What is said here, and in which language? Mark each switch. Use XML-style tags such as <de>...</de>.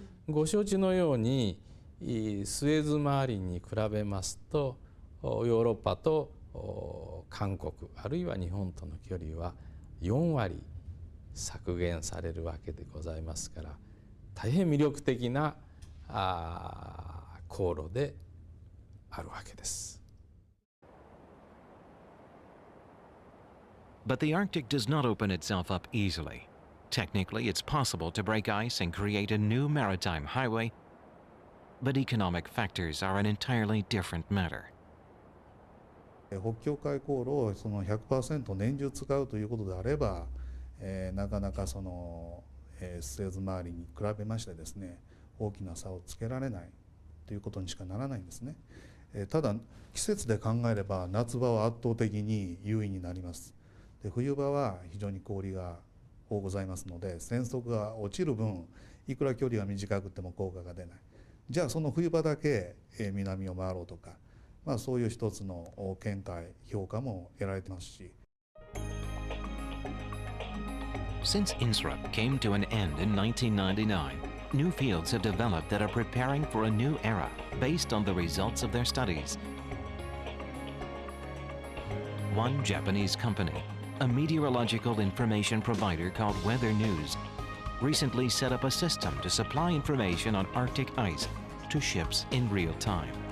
<ja>ご承知のようにスエズ周りに比べますとヨーロッパと韓国あるいは日本との距離は4割削減されるわけでございますから、大変魅力的な航路であるわけです。</ja> <en>But the Arctic does not open itself up easily. Technically, it's possible to break ice and create a new maritime highway, but economic factors are an entirely different matter.</en> <ja>北極海航路をその 100% 年中使うということであれば、なかなかその、スエズ周りに比べましてですね、大きな差をつけられないということにしかならないんですね。ただ季節で考えれば夏場は圧倒的に優位になります。で冬場は非常に氷が多ございますので、船速が落ちる分いくら距離が短くても効果が出ない。じゃあその冬場だけ南を回ろうとか、そういう一つの見解評価も得られてますし。</ja> <en>Since INSRUP came to an end in 1999, new fields have developed that are preparing for a new era based on the results of their studies. One Japanese company, a meteorological information provider called Weather News, recently set up a system to supply information on Arctic ice to ships in real time.</en>